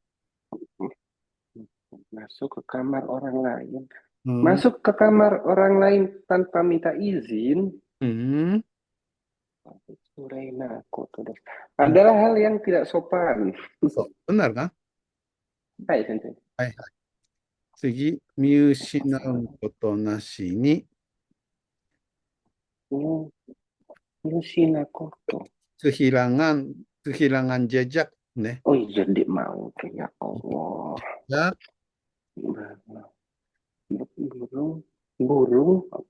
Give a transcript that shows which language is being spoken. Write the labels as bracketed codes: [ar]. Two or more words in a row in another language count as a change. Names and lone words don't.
[id] Masuk ke kamar orang lain. Masuk ke kamar orang lain tanpa minta izin. Adalah hal yang tidak sopan. Benar kan? Baik, sensei. [ja] はいはい。次、見失うことなしに。 Yushinakoto. [id] Kehilangan jejak, ne? Oh iya, dia mau [ar] ya Allah. [id] Jejak. Burung apa?